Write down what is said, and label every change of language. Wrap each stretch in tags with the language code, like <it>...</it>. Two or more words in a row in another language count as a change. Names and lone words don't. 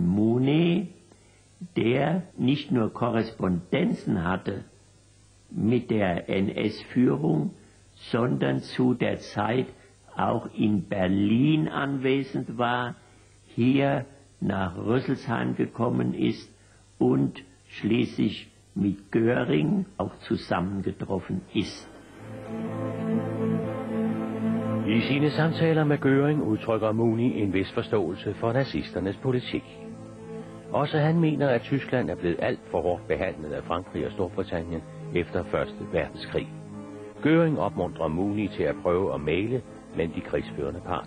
<de>Mooney, der nicht nur Korrespondenzen hatte mit der NS-Führung, sondern zu der Zeit auch in Berlin anwesend war, hier nach Rüsselsheim gekommen ist und schließlich mit Göring auch zusammengetroffen ist.</de> <da>I sine samtaler med Göring udtrykker Mooney en vis forståelse for nazisternes politik. Også han mener, at Tyskland er blevet alt for hårdt behandlet af Frankrig og Storbritannien efter 1. verdenskrig. Göring opmuntrer Mooney til at prøve at mægle mellem de krigsførende parter.</da>